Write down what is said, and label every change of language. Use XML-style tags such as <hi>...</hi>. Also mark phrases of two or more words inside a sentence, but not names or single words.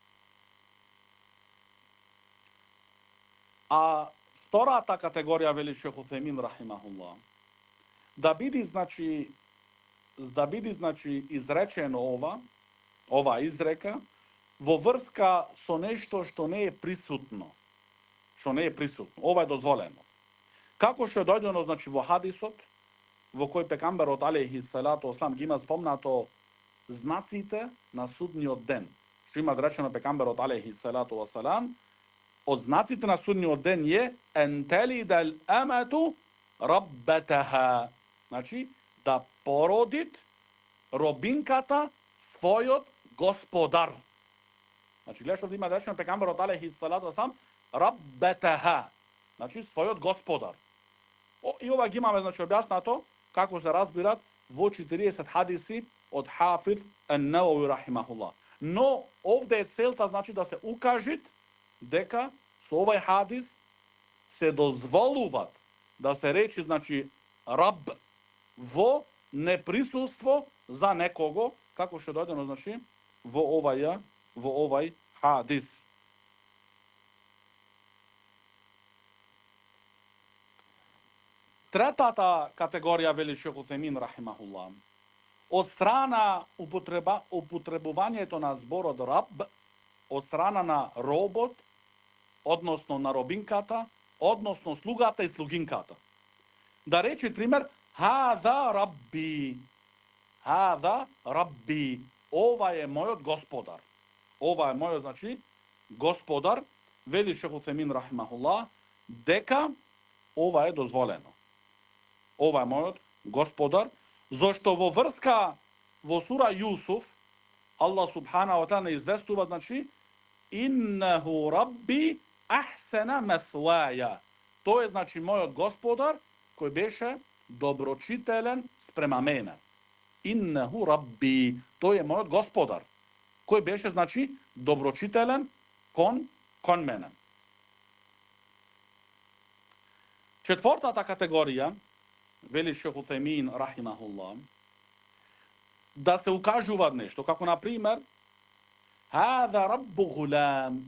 <mk>А втората категорија вели Шейх Утсемин рахимахуллах да биде значи изречено ова изрека во врска со нешто што не е присутно. Ова е дозволено. Како што е дојдено значи во хадисот, во кој пекамберот</mk> <ar>عليه الصلاة والسلام</ar> <mk>ги има спомнато знаците на судниот ден. Што има речено пекамберот</mk> <ar>عليه الصلاة والسلام,</ar> <mk>од знаците на судниот ден е</mk> <ar>أن تلد الأمة ربتها.</ar> <mk>Значи да породит робинката својот господар. Значи гледаш овде има речено пекамберот</mk> <ar>عليه الصلاة والسلام</ar> <mk>раббатаха. Значи својот господар. И ова ги имаме значи објаснато како се разбират во 40 хадиси од Хафиз ан-Навави рахимахуллах. Но овде е целта значи да се укажат дека со овај хадис се дозволуваат да се речи значи раб во неприсуство за некого, како што дојдено значи во овај хадис. Третата категорија вели Шейх Утсемин рахимахуллах. Од страна употребувањето на зборот раб, од страна на робот, односно на робинката, односно слугата и слугинката. Да речи пример</mk> <ar>هذا ربي.</ar> <mk>Ова е мојот господар. Ова е мојот значи господар, вели Шейх Утсемин рахимахуллах, дека ова е дозволено. Ова е мојот господар, зашто во врска во сура Јусуф, Аллах</mk> <ar>سبحانه وتعالى</ar> <mk>известува значи</mk> <ar>إنه ربي أحسن مثواي.</ar> <mk>Тој е значи мојот господар кој беше доброчителен спрема мене.</mk> <ar>إنه ربي,</ar> <mk>тој е мојот господар кој беше значи доброчителен кон мене. Четвртата категорија вели Шейх Утсемин рахимахуллах, да се укажува нешто, како на пример</mk> <ar>هذا رب غلام.</ar>